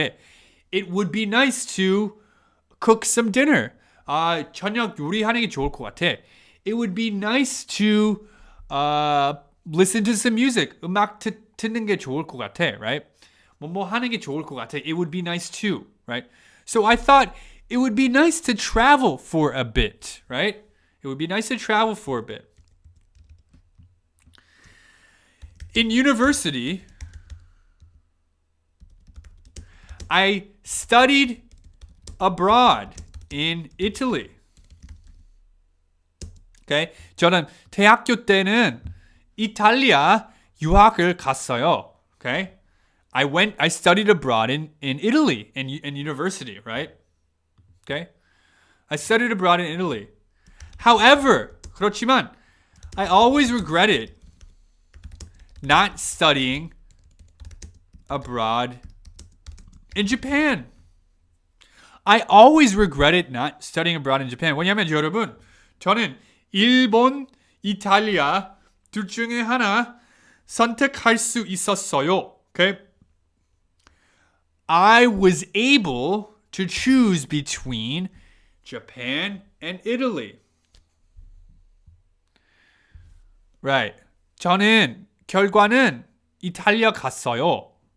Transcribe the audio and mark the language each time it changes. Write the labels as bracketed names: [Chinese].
[English] It would be nice to cook some dinner. [Korean] 저녁 요리하는 게 좋을 것 같아. [English] It would be nice to listen to some music. [Korean] 음악 듣는 게 좋을 것 같아, right? 뭐뭐 하는 게 좋을 것 같아. [English] It would be nice too, right? So I thought it would be nice to travel for a bit, right? It would be nice to travel for a bit. In university, I studied abroad in Italy. Okay? [Korean] 저는 대학교 때는 이탈리아 유학을 갔어요. [English] Okay? I studied abroad in Italy in university, right? Okay? I studied abroad in Italy. However, [Korean] 그렇지만 [English] I always regretted not studying abroad in Japan. I always regretted not studying abroad in Japan. [Korean] 왜냐하면 여러분, 저는 일본, 이탈리아 둘 중에 하나 선택할 수 있었어요. [English] Okay? I was able to choose between Japan and Italy. [Korean] Right. 결과는 이탈리아 갔어요.